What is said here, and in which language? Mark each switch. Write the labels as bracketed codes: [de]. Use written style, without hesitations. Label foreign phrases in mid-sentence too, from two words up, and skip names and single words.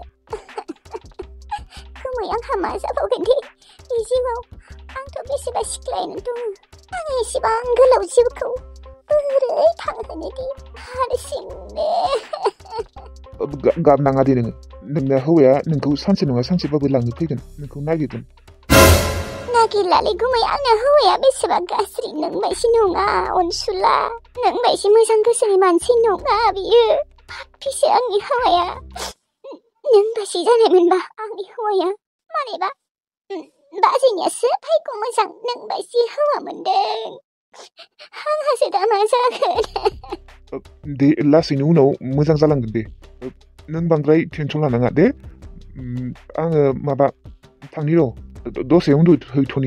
[brx] गुमै, आंहा मा जाबावगोन दे बे जिउआव? आंथ' बेसेबा सिख्लायानो दङ। आं एसेबां गोलाव जिउखौ बोरै थांहोनो दे हारसिंनो? गाबनाङा दे नोङो। नोंना हौवाया नोंखौ सानसे नङा सानसेबाबो लांनो फैगोन, नोंखौ नागिरगोन। gilali gumay ana hawaya beseba gasri nang baisi nunga onsula nang baisi moजां गोसोनि मानसि नङा बियो फिसे आंनि हौवाया नों बासि जानायमोनबा आंनि हौवाया मारैबा बाजैनियासो भायग' मोजां नों बायदि हौवा मोनदों आंहासो दा मा जागोन दे लासैनो उनाव मोजां जालांगोन दे नों बांद्राय टेनसन लानाङा दे आङो माबा थांनि र' दसे उन्दुहैथ'नि